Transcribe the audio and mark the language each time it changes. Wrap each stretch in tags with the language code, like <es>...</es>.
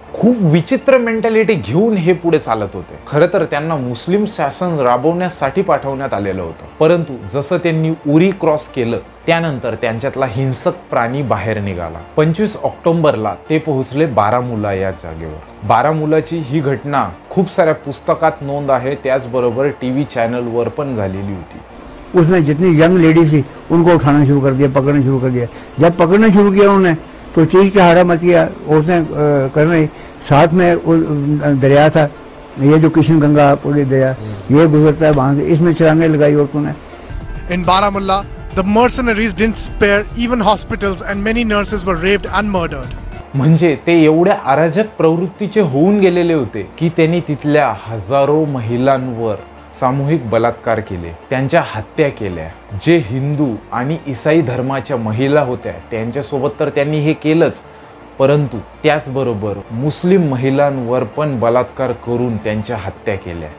<mr>खूप विचित्र मेंटॅलिटी घेऊन हे पुढे चालत होते. खरं तर त्यांना मुस्लिम शासन राबवण्यासाठी पाठवण्यात आलेलं होतं, परंतु जसं त्यांनी उरी क्रॉस केलं त्यानंतर त्यांच्यातला हिंसक प्राणी बाहेर निघाला. 25 ऑक्टोबरला ते पोहोचले बारामुला या जागेवर. बारामुलाची ही घटना खूप साऱ्या पुस्तकात नोंद आहे, त्याचबरोबर टीव्ही चॅनलवर पण झालेली होती.</mr> <hi>उसमें जितनी यंग लेडीज थी उनको उठाना शुरू कर दिया, पकड़ना शुरू कर दिया. जब पकड़ना शुरू किया उन्होंने तो चीज का हाड़ा मच गया. उसने करने साथ में दरिया था, ये जो किशन गंगा पूरी दरिया ये गुजरता है वहां से, इसमें छलांगे लगाई औरतों ने.</hi> <en>In Baramulla, the mercenaries didn't spare even hospitals and many nurses were raped and murdered.</en> <mr>म्हणजे ते एवढ्या अराजक प्रवृत्तीचे होऊन गेलेले होते की त्यांनी तिथल्या हजारो महिलांवर सामूहिक बलात्कार केले, त्यांच्या हत्या केल्या. जे हिंदू आणि ईसाई धर्माच्या महिला होत्या त्यांच्यासोबत तर त्यांनी हे केलंच, परंतु त्याचबरोबर मुस्लिम महिलांवर पण बलात्कार करून त्यांच्या हत्या केल्या.</mr>